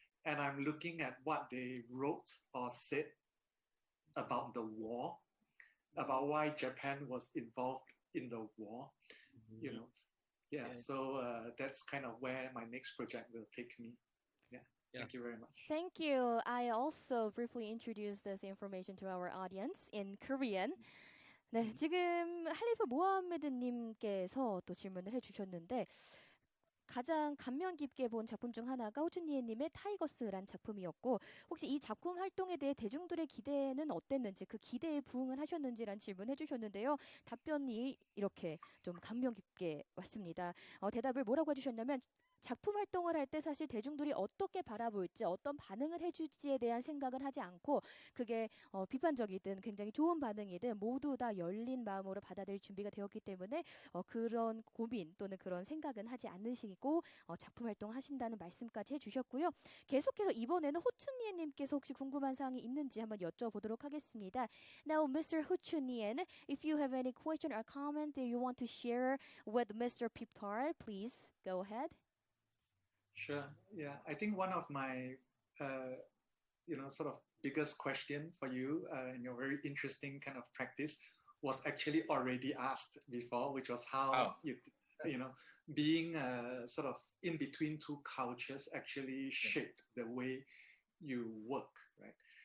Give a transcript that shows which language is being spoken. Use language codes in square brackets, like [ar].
[en] And I'm looking at what they wrote or said about the war, about why Japan was involved in the war, you know. Yeah, so that's kind of where my next project will take me. Yeah, thank you very much. Thank you. I also briefly introduced this information to our audience in Korean. [ko] 네, 지금 할리프 모하메드님께서 또 질문을 해주셨는데 가장 감명 깊게 본 작품 중 하나가 호추니엔님의 타이거스란 작품이었고 혹시 이 작품 활동에 대해 대중들의 기대는 어땠는지 그 기대에 부응을 하셨는지란 질문해 주셨는데요. 답변이 이렇게 좀 감명 깊게 왔습니다. 대답을 뭐라고 해주셨냐면 작품 활동을 할 때 사실 대중들이 어떻게 바라볼지 어떤 반응을 해줄지에 대한 생각을 하지 않고 그게 비판적이든 굉장히 좋은 반응이든 모두 다 열린 마음으로 받아들일 준비가 되었기 때문에 그런 고민 또는 그런 생각은 하지 않으시고 작품 활동하신다는 말씀까지 해주셨고요. 계속해서 이번에는 호추니엔님께서 혹시 궁금한 사항이 있는지 한번 여쭤보도록 하겠습니다. [en] Now, Mr. 호추니엔, if you have any question or comment that you want to share with Mr. Peap Tarr, please go ahead. Sure. Yeah, I think one of my, sort of biggest question for you in your very interesting kind of practice was actually already asked before, which was how being sort of in between two cultures actually shaped the way you work, right?